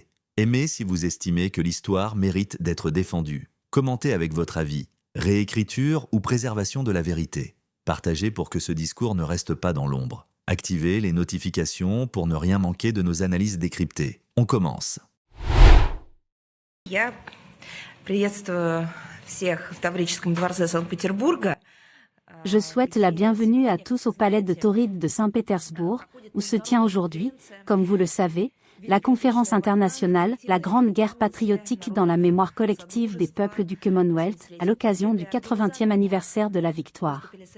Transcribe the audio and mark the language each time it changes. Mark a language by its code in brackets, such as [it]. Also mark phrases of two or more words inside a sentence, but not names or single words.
[fr] Aimez si vous estimez que l'histoire mérite d'être défendue. Commentez avec votre avis, réécriture ou préservation de la vérité. Partagez pour que ce discours ne reste pas dans l'ombre. Activez les notifications pour ne rien manquer de nos analyses décryptées. On commence. [ru] Я приветствую всех в Таврическом дворце Санкт-Петербурга. [fr] Je souhaite la bienvenue à tous au palais de Tauride de Saint-Pétersbourg, où se tient aujourd'hui, comme vous le savez, la conférence internationale « La Grande Guerre patriotique dans la mémoire collective des peuples du Commonwealth » à l'occasion du 80e anniversaire de la victoire.